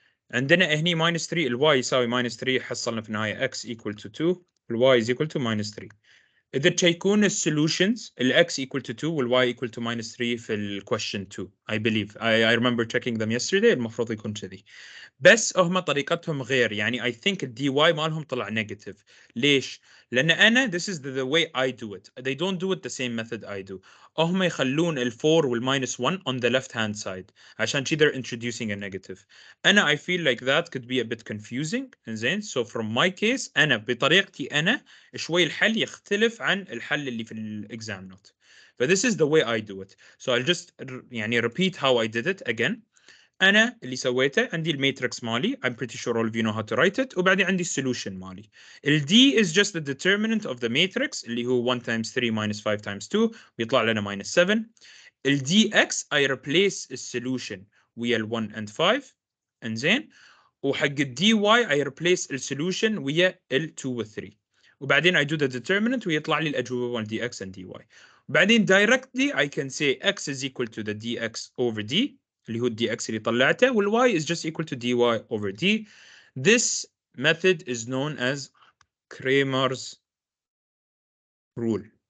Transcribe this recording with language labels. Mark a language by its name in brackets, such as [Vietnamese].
[Arabic] عندنا هني minus 3 الواي يساوي minus 3 حصلنا في النهاية x equal to 2 الواي is equal to minus 3. إذا تشيكون السولوشنز ال x equal to 2 وال y equal to minus 3 في ال question 2 [English] I believe I remember checking them yesterday [Arabic] المفروض يكون كذي. بس هم طريقتهم غير يعني [English] I think [Arabic] الدي واي مالهم طلع نيجاتيف. ليش؟ لأن أنا [English] this is the way I do it. They don't do it the same method I do. [Arabic] هم يخلون ال 4 وال minus 1 [English] on the left hand side [Arabic] عشان كذا [English] they're introducing a negative. أنا I feel like that could be a bit confusing. [Arabic] إنزين [English] so from my case [Arabic] أنا بطريقتي أنا شوي الحل يختلف عن الحل اللي في الإكزام نوت. [English] But this is the way I do it. So I'll just يعني repeat how I did it again. انا اللي سويته عندي الماتريكس مالي I'm pretty sure all of you know how to write it وبعدين عندي السولوشن مالي. [Arabic] ال D is just the determinant of the matrix اللي هو 1 times 3 minus 5 times 2 بيطلع لنا minus 7. [English] ال dx I replace السولوشن ويا ال 1 and 5 انزين وحق ال dy I replace السولوشن ويا ال 2 و 3 [Arabic] وبعدين [English] I do the determinant ويطلع لي الأجوبة مال dx and dy. وبعدين directly I can say x is equal to the dx over d [Arabic] اللي هو الدي اكس اللي طلعته [English] والواي is just equal to dy over d. This method is known as Cramer's rule.